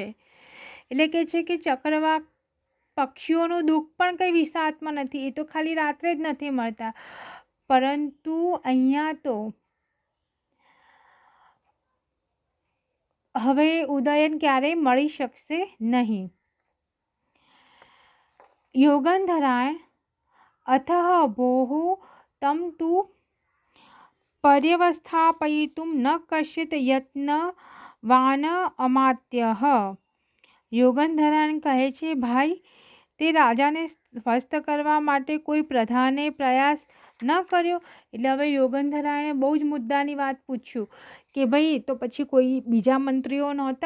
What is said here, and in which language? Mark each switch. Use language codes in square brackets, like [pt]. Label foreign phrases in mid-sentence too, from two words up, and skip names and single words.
[gu] એટલે કે છે કે ચક્રવાક પક્ષીઓનું દુઃખ પણ કંઈ વિષાત્મક નથી, એ તો ખાલી રાત્રે જ નથી મળતા, પરંતુ અહીંયા તો હવે ઉદયન ક્યારેય મળી શકશે નહીં. [sa] યોગંધરાયણ अथः भोः तम तु पर्यवस्थापयितुं न कश्चित् यत्नवान् અમાત્યઃ। [gu] યોગંધરાયણ કહે છે, ભાઈ, તે રાજાને સ્વસ્થ કરવા માટે કોઈ પ્રધાને પ્રયાસ ન કર્યો? એટલે હવે યોગંધરાયણે બહુ જ મુદ્દાની વાત પૂછ્યું કે ભાઈ તો પછી કોઈ બીજા મંત્રીઓ નહોતા?